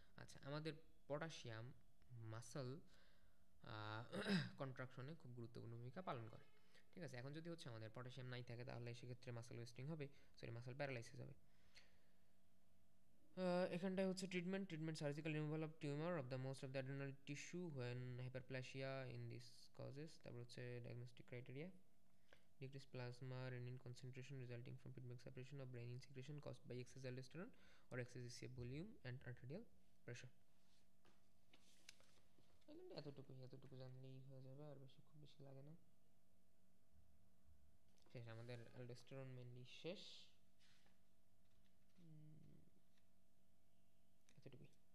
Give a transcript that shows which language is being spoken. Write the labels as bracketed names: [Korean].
[Bangla] আচ্ছা, আমাদের পটাশিয়াম মাসাল কন্ট্রাকশনে খুব গুরুত্বপূর্ণ ভূমিকা পালন করে। ঠিক আছে, এখন যদি হচ্ছে আমাদের পটাশিয়াম নাই থাকে, তাহলে সেক্ষেত্রে মাসাল ওয়েস্টিং হবে, মাসাল প্যারালাইসিস হবে। এখানটায় হচ্ছে [English] Treatment surgical removal of tumour of the most of the adrenal tissue when hyperplasia in this causes. [Bangla] তারপর হচ্ছে [English] Diagnostic criteria, decreased plasma renin concentration resulting from feedback separation of renin secretion caused by excess aldosterone or excess ECA volume and arterial pressure. [Bangla] এতটুকু জানলেই হয়ে যাবে, আর খুব বেশি লাগে না। শেষ, আমাদের অ্যালডোস্টেরন মেনলি শেষ, এতটুকুই।